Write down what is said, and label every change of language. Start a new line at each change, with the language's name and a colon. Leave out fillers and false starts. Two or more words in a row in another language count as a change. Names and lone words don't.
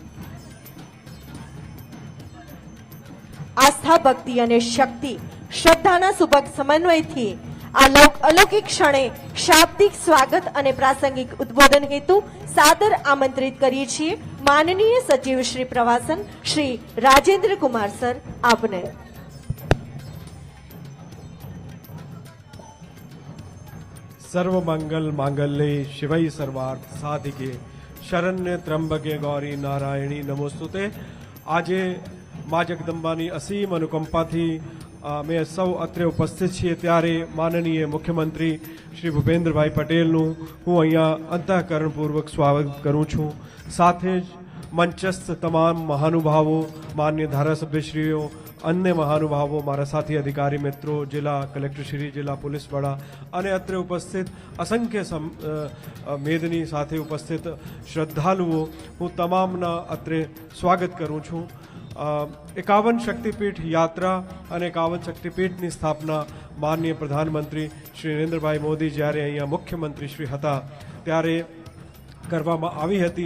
Gujarati: આસ્થા, ભક્તિ અને શક્તિ, શ્રદ્ધાના સુભગ સમન્વયથી આ અલૌકિક ક્ષણે શાબ્દિક સ્વાગત અને પ્રાસંગિક ઉદ્બોધન હેતુ સાદર આમંત્રિત કરીએ છીએ માનનીય સચિવ શ્રી પ્રવાસન શ્રી રાજેન્દ્ર કુમાર સર આપને.
Sanskrit: सर्वमंगल मांगल्ये शिवै सर्वार्थ साधिके शरण्य त्र्यंबके गौरी नारायणी नमोस्तुते.
Gujarati: આજે મા જગદંબાની અસીમ અનુકંપાથી અમે સૌ અત્રે ઉપસ્થિત છીએ, ત્યારે માનનીય મુખ્યમંત્રી શ્રી ભૂપેન્દ્રભાઈ પટેલનું હું અહીંયા અંતઃકરણપૂર્વક સ્વાગત કરું છું. સાથે જ મંચસ્થ તમામ મહાનુભાવો, માન્ય ધારાસભ્યશ્રીઓ, અન્ય મહાનુભાવો, મારા સાથી અધિકારી મિત્રો, જિલ્લા કલેક્ટર શ્રી, જિલ્લા પોલીસ વડા અને અત્રે ઉપસ્થિત અસંખ્ય મેદની સાથે ઉપસ્થિત શ્રદ્ધાળુઓ, હું તમામના અત્રે સ્વાગત કરું છું. 51 શક્તિપીઠ યાત્રા અને 51 શક્તિપીઠની સ્થાપના માનનીય પ્રધાનમંત્રી શ્રી નરેન્દ્રભાઈ મોદી જ્યારે અહીંયા મુખ્યમંત્રી શ્રી હતા ત્યારે કરવામાં આવી હતી.